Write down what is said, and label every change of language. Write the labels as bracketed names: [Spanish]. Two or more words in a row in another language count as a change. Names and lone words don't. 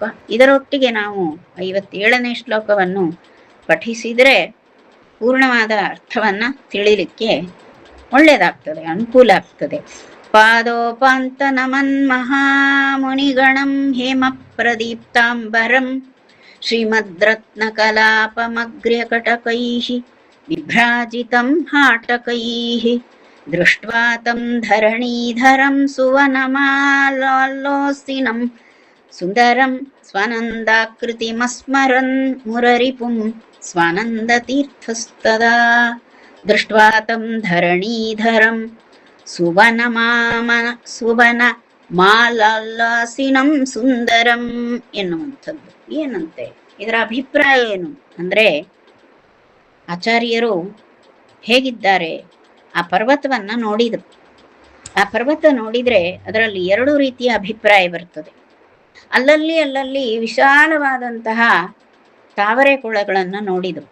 [Kannada] ಇದರೊಟ್ಟಿಗೆ ನಾವು 57ನೇ ಶ್ಲೋಕವನ್ನು ಪಠಿಸಿದರೆ ಪೂರ್ಣವಾದ ಅರ್ಥವನ್ನ ತಿಳಿಲಿಕ್ಕೆ ಒಳ್ಳೆಯದಾಗ್ತದೆ, ಅನುಕೂಲ ಆಗ್ತದೆ. [Sanskrit] ಪಾದೋಪಾಂತ ನಮನ್ ಮಹಾಮುನಿಗಣಂ ಹೇಮ ಪ್ರದೀಪ್ತಾಂಬರಂ ಶ್ರೀಮದ್ರತ್ನ ಕಲಾಪಮಗ್ರ್ಯಕಟಕೈಃ ವಿಭ್ರಾಜಿತಂ ಹಾಟಕೈಃ ದೃಷ್ಟ್ವಾ ತಂ ಧರಣೀಧರಂ ಸುವನಮಾಲೋಸಿನಂ ಸುಂದರಂ ಸ್ವನಂದಾಕೃತಿಮಸ್ಮರನ್ ಮುರರಿಪುಂ ಸ್ವಾನಂದತೀರ್ಥಸ್ತದಾ ದೃಷ್ಟ್ವಾ ತಂ ಧರಣೀಧರಂ ಸುವನಮಾಲಾಸಿನಂ ಸುಂದರಂ ಎನ್ನುವಂಥದ್ದು. [Kannada] ಏನಂತೆ ಇದರ ಅಭಿಪ್ರಾಯ ಏನು ಅಂದ್ರೆ, ಆಚಾರ್ಯರು ಹೇಗಿದ್ದಾರೆ, ಆ ಪರ್ವತವನ್ನ ನೋಡಿದರು. ಆ ಪರ್ವತ ನೋಡಿದ್ರೆ ಅದರಲ್ಲಿ 2 ರೀತಿಯ ಅಭಿಪ್ರಾಯ ಬರ್ತದೆ. ಅಲ್ಲಲ್ಲಿ ವಿಶಾಲವಾದಂತಹ ತಾವರೆ ಕೊಳಗಳನ್ನು ನೋಡಿದರು.